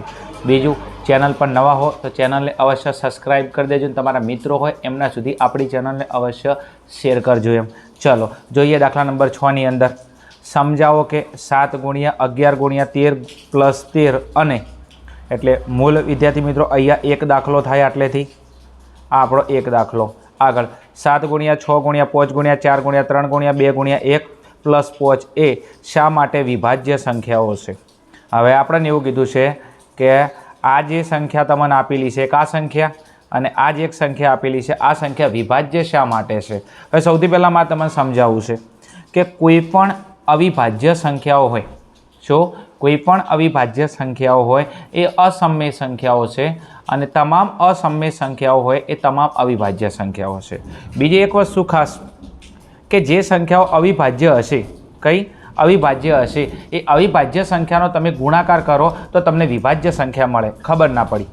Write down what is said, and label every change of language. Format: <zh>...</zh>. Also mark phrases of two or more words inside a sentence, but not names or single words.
<gu>બીજું, ચેનલ પર નવા હો તો ચેનલને અવશ્ય સબસ્ક્રાઇબ કરી દેજો, તમારા મિત્રો હોય એમના સુધી આપણી ચેનલને અવશ્ય શેર કરજો એમ। ચલો જોઈએ દાખલા નંબર 6 ની અંદર સમજાવો કે 7 × 11 × 13 + 13 અને એટલે મૂળ વિદ્યાर्थी મિત્રો અહીંયા એક દાખલો થાય એટલેથી આ આપણો એક દાખલો। આગળ 7 × 6 × 5 × 4 × 3 × 2 × 1 + 5 એ શા માટે વિભાજ્ય સંખ્યાઓ છે। હવે આપણે એવું કીધું છે કે આ જે સંખ્યા તમને આપેલી છે આ સંખ્યા અને આ જે એક સંખ્યા આપેલી છે આ સંખ્યા વિભાજ્ય શા માટે છે। હવે સૌથી પહેલા મારે તમને સમજાવું છે કે કોઈપણ અવિભાજ્ય સંખ્યાઓ હોય, જો કોઈપણ અવિભાજ્ય સંખ્યાઓ હોય એ અસમય સંખ્યાઓ છે અને તમામ અસમય સંખ્યાઓ હોય એ તમામ અવિભાજ્ય સંખ્યાઓ છે। બીજી એક વસ્તુ ખાસ કે જે સંખ્યાઓ અવિભાજ્ય હશે, કઈ અવિભાજ્ય હશે એ અવિભાજ્ય સંખ્યાનો તમે ગુણાકાર કરો તો તમને વિભાજ્ય સંખ્યા મળે, ખબર ના પડી।</gu>